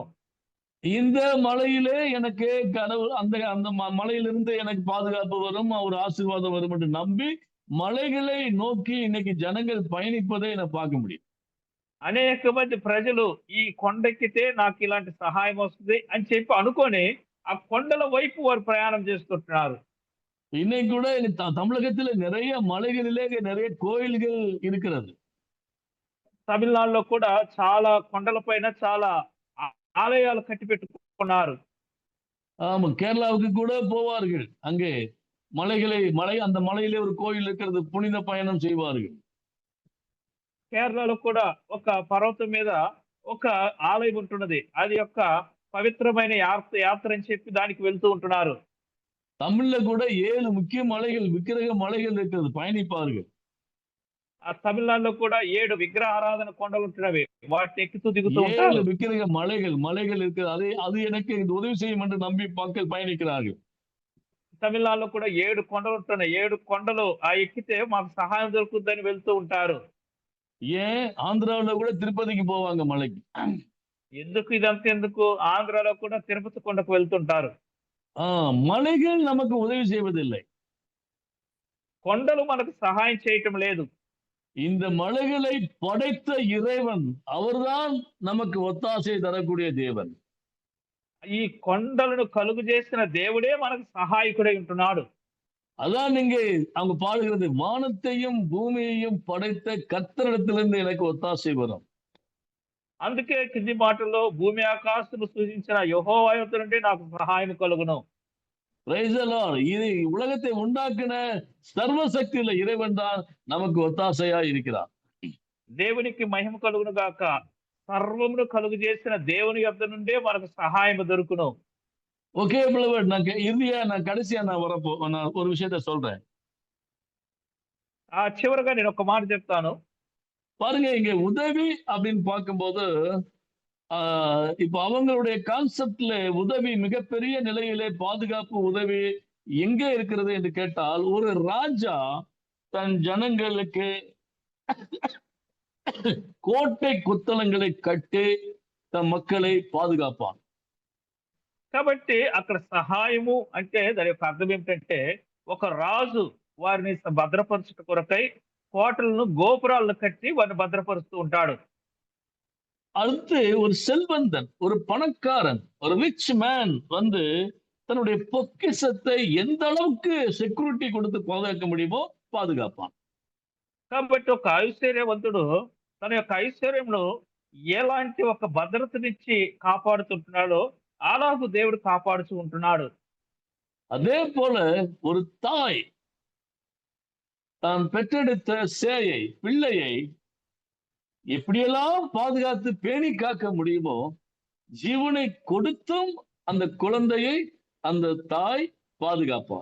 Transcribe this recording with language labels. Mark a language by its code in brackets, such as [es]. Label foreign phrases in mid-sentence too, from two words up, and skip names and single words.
[ta] இந்த மலையிலே எனக்கு கடவுள் அந்த மலையிலிருந்து எனக்கு பாதுகாப்பு வரும், ஒரு ஆசீர்வாதம் வரும் என்று நம்பி மலைகளை நோக்கி இன்னைக்கு ஜனங்கள் பயணிப்பதை நான் பார்க்க முடியும். [te] అనేక మంది ప్రజలు ఈ కొండెక్కితే నాకు ఇలాంటి సహాయం వస్తుంది అని చెప్పి అనుకొని ఆ కొండల వైపు వారు ప్రయాణం చేస్తుంటున్నారు. [ta] இன்னைக்கு கூட தமிழகத்துல நிறைய மலைகளிலே நிறைய கோயில்கள் இருக்கிறது. [te] తమిళనాడులో కూడా చాలా కొండల పైన చాలా ఆలయాలు కట్టి పెట్టుకున్నారు. [ta] ஆமா, கேரளாவுக்கு கூட போவார்கள். அங்கே அந்த மலையிலே ஒரு கோயில் இருக்கிறது, புனித பயணம் செய்வார்கள். [te] కేరళలో కూడా ఒక పర్వతం మీద ఒక ఆలయం ఉంటున్నది. అది యొక్క పవిత్రమైన యాత్ర అని చెప్పి దానికి వెళ్తూ ఉంటున్నారు. [ta] தமிழ்ல கூட 7 முக்கிய மலைகள், விக்கிரக மலைகள் இருக்கிறது, பயணிப்பார்கள். [te] ఆ తమిళనాడులో కూడా 7 విగ్రహారాధన కొండలు ఉంటున్నవి. వాటిని ఎక్కుతూ దిగుతూ 7 ఉంటారు. [ta] விக்கிரக மலைகள் இருக்கிறது. அது எனக்கு உதவி செய்யும் என்று நம்பி மக்கள் பயணிக்கிறார்கள். [te] తమిళనాడులో కూడా 7 కొండలు ఉంటున్నాయి. 7 కొండలు ఎక్కితే మాకు సహాయం దొరుకుతుందని వెళ్తూ ఉంటారు. [ta] ஏன் ஆந்திராவுல கூட திருப்பதிக்கு போவாங்க மலைக்கு. [te] ఎందుకు ఇదంతా ఎందుకు? ఆంధ్రాలో కూడా తిరుపతి కొండకు వెళ్తుంటారు. [ta] மலைகள் நமக்கு உதவி செய்வதில்லை. [te] కొండలు మనకు సహాయం చేయటం లేదు. [ta] இந்த மலைகளை படைத்த இறைவன், அவர்தான் நமக்கு ஒத்தாசை தரக்கூடிய தேவன். [te] ఈ కొండలను కలుగు చేసిన దేవుడే మనకు సహాయకుడై ఉంటున్నాడు. [ta] அதான் நீங்க அவங்க பாடுகிறது, வானத்தையும் பூமியையும் படைத்த கர்த்தரிடத்திலிருந்து எனக்கு ஒத்தாசை வரும். [te] అందుకే కింది మాటల్లో భూమి ఆకాశము సృజించిన యెహోవా యొద్ద నుండి నాకు సహాయం కలుగును. [en] Praise the Lord. [ta] இது உலகத்தை உண்டாக்கின சர்வசக்தி உள்ள இறைவன் தான் நமக்கு ஒத்தாசையா இருக்கிறார். [te] దేవునికి మహిమ కలుగును గాక. సర్వమును కలుగు చేసిన దేవుని యొద్ద నుండే మనకు సహాయం దొరుకును. [en] okay beloved, [ta] நான் கடைசியா நான் ஒரு விஷயத்த சொல்றேன். [te] చివరగా నేను ఒక మాట చెప్తాను. [ta] பாருங்க, இங்க உதவி அப்படின்னு பார்க்கும்போது இப்ப அவங்களுடைய கான்செப்ட்ல உதவி மிகப்பெரிய நிலையிலே பாதுகாப்பு உதவி எங்க இருக்கிறது என்று கேட்டால், ஒரு ராஜா தன் ஜனங்களுக்கு கோட்டை கொத்தளங்களை கட்டி தன் மக்களை பாதுகாப்பான். [te] కాబట్టి అక్కడ సహాయము అంటే దాని యొక్క అర్థం ఏమిటంటే, ఒక రాజు వారిని భద్రపరచుట కొరకై కోటలను గోపురాలను కట్టి వారిని భద్రపరుస్తూ ఉంటాడు. [ta] அடுத்து ஒரு செல்வந்தன், ஒரு பணக்காரன், ஒரு [en] rich man [ta] வந்து தன்னுடைய பொக்கிஷத்தை எந்த அளவுக்கு செக்யூரிட்டி கொடுத்து பாதுகாக்க முடியுமோ பாதுகாப்பான். [te] కాబట్టి ఒక ఐశ్వర్యవంతుడు తన యొక్క ఐశ్వర్యంలో ఎలాంటి ఒక భద్రతనిచ్చి కాపాడుతుంటున్నాడో అలాగూ దేవుడు కాపాడుతూ ఉంటున్నాడు. [ta] அதே போல ஒரு தாய் தான் பெற்றெடுத்த சேயை, பிள்ளையை எப்படியெல்லாம் பாதுகாத்து பேணி காக்க முடியுமோ, ஜீவனை கொடுத்தும் அந்த குழந்தையை அந்த தாய் பாதுகாப்பார்.